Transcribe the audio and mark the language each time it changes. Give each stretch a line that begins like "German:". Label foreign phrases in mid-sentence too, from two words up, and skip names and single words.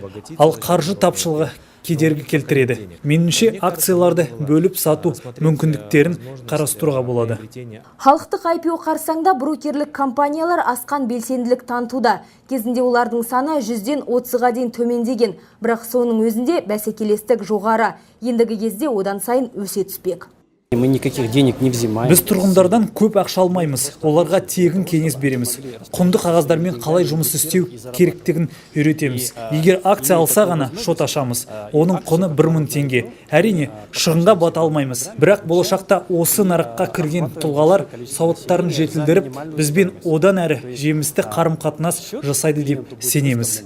Kazakh: Ал қаржы тапшылығы кедергі келтіреді. Меніңше акцияларды бөліп сату мүмкіндіктерін қарастыруға болады. Халықтық IPO қарсаңда брокерлік компаниялар асқан белсенділік танытуда. Кезінде олардың саны 100-ден 30-ға дейін төмендеген, бірақ соның өзінде бәсекелестік жоғары. Ендігі кезде одан сайын өсе түспек.
Russian: Мы никаких денег не взимаем.
Kazakh: Біз тұрғындардан көп ақша алмаймыз. Оларға тегін кеңес береміз. Құнды қағаздармен қалай жұмыс істеу керектігін үйретеміз. Егер акция алса ғана шот ашамыз. Оның құны 1000 теңге. Әрине, шығынға бата алмаймыз. Бірақ болашақта осы нарыққа кірген тұлғалар сауаттарын жетілдіріп, бізбен одан әрі жемісті қарым-қатынас жасайды деп сенеміз.